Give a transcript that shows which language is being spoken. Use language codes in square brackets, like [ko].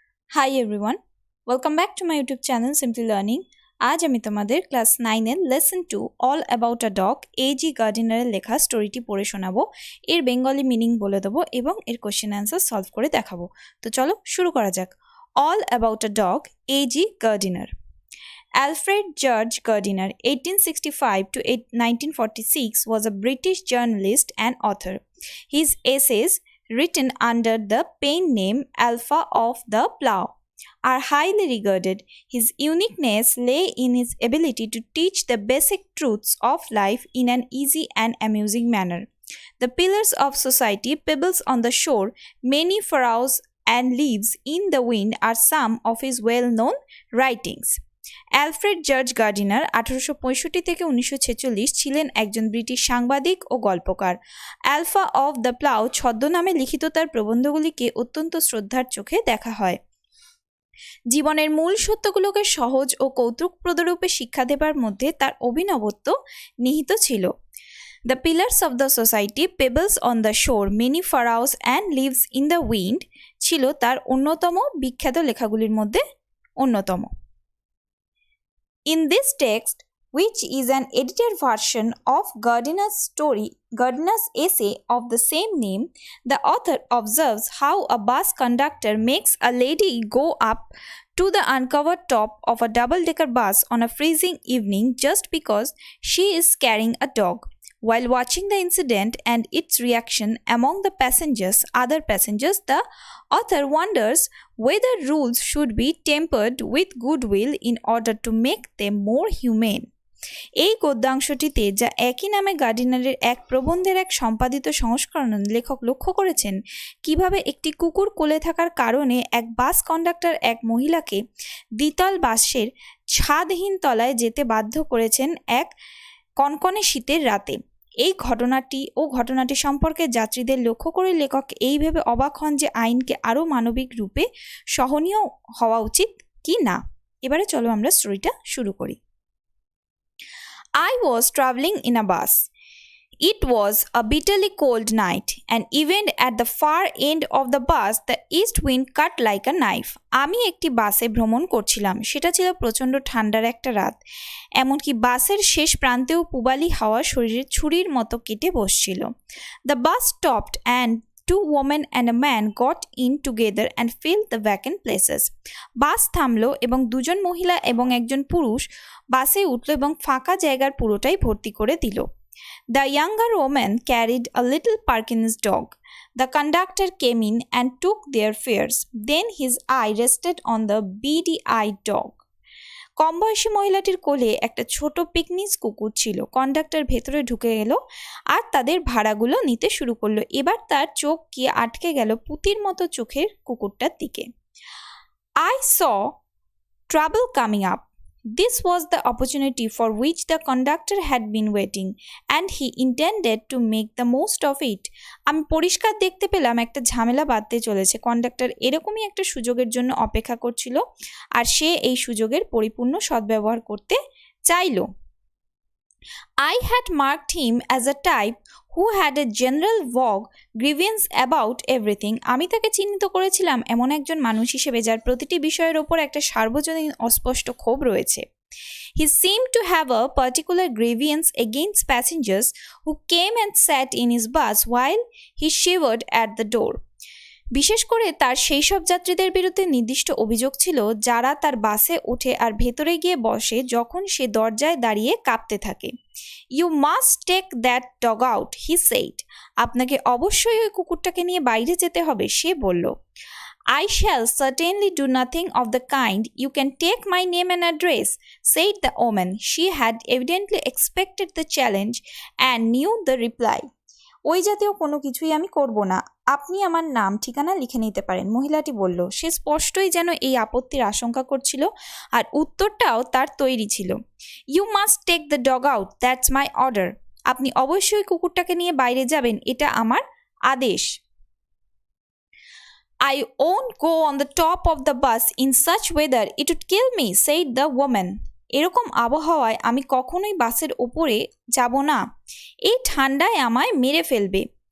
[en] Hi everyone, welcome back to my YouTube channel Simply Learning. [bn] আজ আমি তোমাদের class 9 এর lesson 2 all about a dog AG গার্ডিনারের লেখা স্টোরিটি পড়ে শোনাবো, এর বেঙ্গলি মিনিং বলে দেবো এবং এর কোশ্চেন অ্যান্সার সলভ করে দেখাবো। তো চলো শুরু করা যাক। All about a dog AG Gardiner. [en] Alfred Judge Gardiner, 1865 to 1946, was a British journalist and author. His essays, written under the pen name Alpha of the Plough, are highly regarded. His uniqueness lay in his ability to teach the basic truths of life in an easy and amusing manner. The pillars of society, pebbles on the shore, many furrows and leaves in the wind are some of his well-known writings. [bn] Alfred George Gardiner 1865 থেকে 1946 ছিলেন একজন British সাংবাদিক ও গল্পকার। Alpha of the plough ছদ্মনামে লিখিত তার প্রবন্ধগুলিকে অত্যন্ত শ্রদ্ধার চোখে দেখা হয়। জীবনের মূল সত্যগুলোকে সহজ ও কৌতুকপ্রদরূপে শিক্ষা দেবার মধ্যে তার অভিনবত্ব নিহিত ছিল। The pillars of the society, pebbles on the শোর, many ফারাউস and lives in the wind ছিল তার অন্যতম বিখ্যাত লেখাগুলির মধ্যে অন্যতম। [en] In this text, which is an edited version of Gardiner's essay of the same name, the author observes how a bus conductor makes a lady go up to the uncovered top of a double-decker bus on a freezing evening just because she is carrying a dog. While watching the incident and its reaction among the other passengers, the author wonders whether rules should be tempered with goodwill in order to make them more humane. [bn] এই গদ্যাংশটিতে, যা একই নামে গার্ডিনারের এক প্রবন্ধের এক সম্পাদিত সংস্করণ, লেখক লক্ষ্য করেছেন কিভাবে একটি কুকুর কোলে থাকার কারণে এক বাস কন্ডাক্টর এক মহিলাকে দ্বিতল বাসের ছাদহীন তলায় যেতে বাধ্য করেছেন এক কনকনে শীতের রাতে। এই ঘটনাটি সম্পর্কে যাত্রীদের লক্ষ্য করে লেখক এই ভেবে অবাক হন যে আইনকে আরও মানবিক রূপে সহনীয় হওয়া উচিত কি না। এবারে চলো আমরা স্টোরিটা শুরু করি। [en] I was traveling in a bus. It was a bitterly cold night, and even at the far end of the bus, the east wind cut like a knife. [bn] আমি একটি বাসে ভ্রমণ করছিলাম। সেটা ছিল প্রচণ্ড ঠান্ডার একটা রাত। এমনকি বাসের শেষ প্রান্তেও পূবালি হাওয়া শরীরে ছুরির মতো কেটে বসছিল। [en] The bus stopped and two women and a man got in together and filled the vacant places. [bn] বাস থামলো এবং দুজন মহিলা এবং একজন পুরুষ বাসে উঠল এবং ফাঁকা জায়গার পুরোটাই ভর্তি করে দিল। [en] The younger woman carried a little Parkinson's dog. The conductor came in and took their fares. Then his eye rested on the beady-eyed dog. [bn] কম বয়সী মহিলাটির কোলে একটা ছোট পিকনিক কুকুর ছিল। কন্ডাক্টর ভেতরে ঢুকে গেল আর তাদের ভাড়াগুলো নিতে শুরু করলো। এবার তার চোখ গিয়ে আটকে গেল পুতির মতো চোখের কুকুরটার দিকে। [en] I saw trouble coming up. This was the opportunity for which the conductor had been waiting, and he intended to make the most of it. [bn] আমি পরিষ্কার দেখতে পেলাম একটা ঝামেলা বাঁধতে চলেছে। কন্ডাক্টর এরকমই একটা সুযোগের জন্য অপেক্ষা করছিল, আর সে এই সুযোগের পরিপূর্ণ সদ্ব্যবহার করতে চাইল। [en] I had marked him as a type who had a general vague grievance about everything. [bn] আমি তাকে চিহ্নিত করেছিলাম এমন একজন মানুষ হিসেবে যার প্রতিটি বিষয়ের ওপর একটা সার্বজনীন অস্পষ্ট ক্ষোভ রয়েছে। [en] He seemed to have a particular grievance against passengers who came and sat in his bus while he shivered at the door. [bn] বিশেষ করে তার সেই সব যাত্রীদের বিরুদ্ধে নির্দিষ্ট অভিযোগ ছিল যারা তার বাসে ওঠে আর ভেতরে গিয়ে বসে যখন সে দরজায় দাঁড়িয়ে কাঁপতে থাকে। [en] You must take that dog out, he said. [bn] আপনাকে অবশ্যই ওই কুকুরটাকে নিয়ে বাইরে যেতে হবে, সে বলল। [en] I shall certainly do nothing of the kind. You can take my name and address, said the woman. She had evidently expected the challenge and knew the reply. [bn] ওই জাতীয় কোনো কিছুই আমি করব না। আপনি আমার নাম ঠিকানা লিখে নিতে পারেন, মহিলাটি বলল। সে স্পষ্টই যেন এই আপত্তির আশঙ্কা করছিল, আর উত্তরটাও তার তৈরি ছিল। [en] You must take the dog out, that's my order. [bn] আপনি অবশ্যই কুকুরটাকে নিয়ে বাইরে যাবেন, এটা আমার আদেশ। [en] I won't go on the top of the bus in such weather, it would kill me, said the woman. [bn] এরকম আবহাওয়ায় আমি কখনোই বাসের ওপরে যাব না, এই ঠান্ডায় আমায় মেরে ফেলবে।